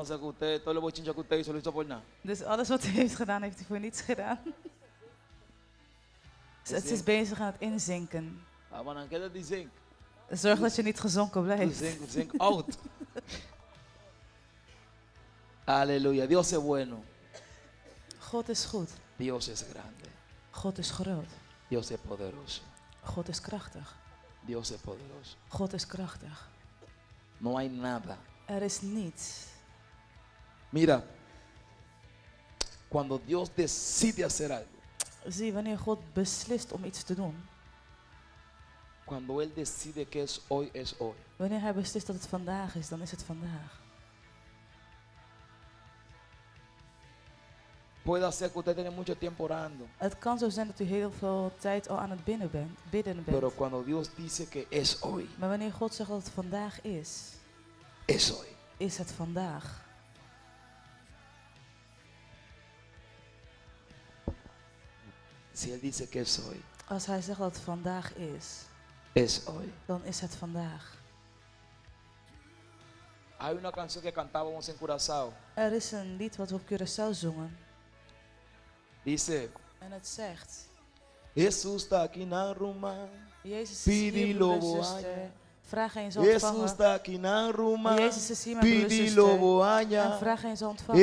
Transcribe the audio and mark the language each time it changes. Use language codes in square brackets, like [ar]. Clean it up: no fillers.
[es] Entonces que usted, todo lo bochincha que usted hizo, lo hizo por nada. [nl] Dus alles wat hij heeft gedaan, heeft hij voor niets gedaan. Dus het is bezig aan het inzinken. [es] Ah, man, ¿qué te dicen? [nl] Zorg dat je niet gezonken blijft. Zink out. [es] Aleluya. Dios es bueno. [nl] God is goed. [es] Dios es grande. [nl] God is groot. [es] Dios es poderoso. [nl] God is krachtig. [es] Dios es poderoso. [nl] God is krachtig. [es] No hay nada. [nl] Er is niets. [es] Mira, cuando Dios decide hacer algo, [nl] Zie, wanneer God beslist om iets te doen. [es] cuando Él decide que es hoy, es hoy. [nl] Wanneer hij beslist dat het vandaag is, dan is het vandaag. [es] Puede ser que usted tenga mucho tiempo orando, [nl] Het kan zo zijn dat u heel veel tijd al aan het bidden bent. [es] pero cuando Dios dice que es hoy, [nl] Maar wanneer God zegt dat het vandaag is, [es] es hoy. [nl] is het vandaag. [es] Si Él dice que es hoy, [nl] Als hij zegt dat het vandaag is, [es] hoy. [nl] dan is het vandaag. [es] Hay una canción que cantábamos en Curazao. [nl] Er is een lied wat we op Curaçao zongen. [es] Dice, [nl] En het zegt, [es] Jesús está aquí na Roma. [nl] Jezus is hier, [es] Pidilo [nl] broeder, boaña. zuster. Vraag en je zal [es] Jesús [nl] ontvangen. [es] está aquí na Roma. [nl] Jezus is hier, mijn broeder, [es] Pidilo [nl] zuster. En boaña. vraag en je zal ontvangen.